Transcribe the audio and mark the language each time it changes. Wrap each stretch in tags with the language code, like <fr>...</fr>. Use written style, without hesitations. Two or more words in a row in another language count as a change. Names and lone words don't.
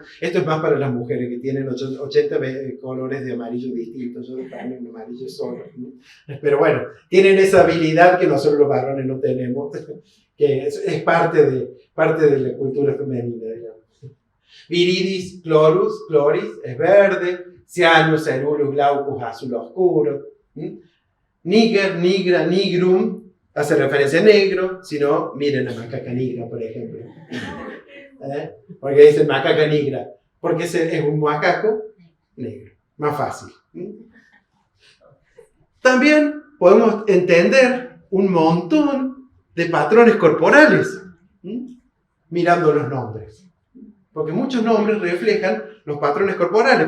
<es>Esto es más para las mujeres que tienen 80 colores de amarillo distintos. Yo también un amarillo solo, ¿no? Pero bueno, tienen esa habilidad que nosotros los varones no tenemos, que es parte de la cultura femenina, digamos.</es> <la>Viridis chloris</la> <es>es verde.</es> <la>Cyanus cerulus glaucus</la> <es>azul oscuro.</es> <la>Niger, nigra, nigrum</la> <es>hace referencia a negro. Si no, miren a macaca negra, por ejemplo. Porque dicen macaca negra, porque es un macaco negro, más fácil. También podemos entender un montón de patrones corporales mirando los nombres, porque muchos nombres reflejan los patrones corporales.</es>